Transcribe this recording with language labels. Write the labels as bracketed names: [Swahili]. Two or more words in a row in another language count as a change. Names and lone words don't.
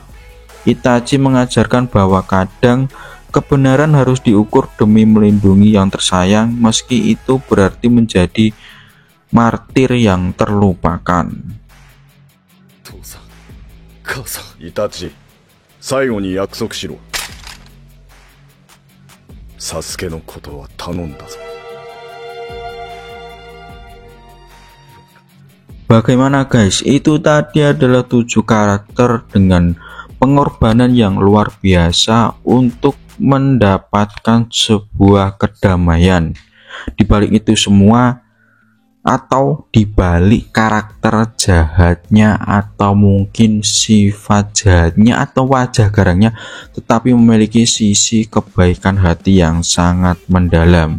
[Indonesian] Itachi mengajarkan bahwa kadang kebenaran harus diukur demi melindungi yang tersayang, meski itu berarti menjadi martir yang terlupakan. Itachi, [Japanese] 最後に約束しろ。Sasukeのことは頼んだぞ。 [Indonesian] Bagaimana guys, itu tadi adalah 7 karakter dengan pengorbanan yang luar biasa untuk mendapatkan sebuah kedamaian. Di balik itu semua, atau dibalik karakter jahatnya atau mungkin sifat jahatnya atau wajah garangnya, tetapi memiliki sisi kebaikan hati yang sangat mendalam.